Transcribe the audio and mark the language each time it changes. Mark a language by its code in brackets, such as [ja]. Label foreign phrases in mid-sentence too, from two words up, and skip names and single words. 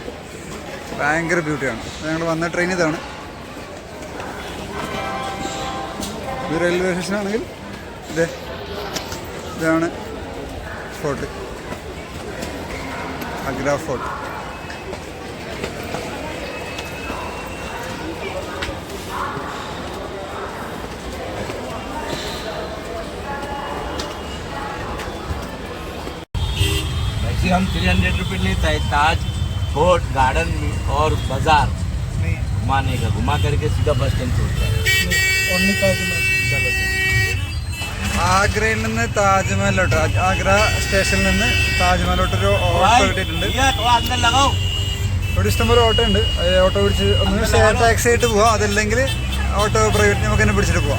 [ml] ഭയങ്കര ബ്യൂട്ടിയാണ്. ഞങ്ങൾ വന്ന ട്രെയിൻ ഇതാണ്. ഇത് റെയിൽവേ സ്റ്റേഷനാണെങ്കിൽ ഇതാണ് ഫോർട്ട്, ആഗ്ര ഫോർട്ട്. [hi] हम 300 रुपये लेता है ताज फोर्ट गार्डन और बाजार घुमाने का, घुमा करके सीधा [en] bus stand [hi] छोड़ता है. [ml] ആഗ്രയിൽ നിന്ന് താജ്മഹലിലോട്ട്, ആഗ്ര സ്റ്റേഷനിൽ നിന്ന് താജ്മഹലിലോട്ടൊരു ഓട്ടോ കിട്ടിയിട്ടുണ്ട്. ഇവിടെ ഇഷ്ടംപോലെ ഓട്ടോ ഉണ്ട്. ഓട്ടോ പിടിച്ച് ഒന്ന് [en] share taxi [ml] ആയിട്ട് പോവാം, അതല്ലെങ്കിൽ [en] auto private [ml] നമുക്ക് തന്നെ പിടിച്ചിട്ട് പോവാം.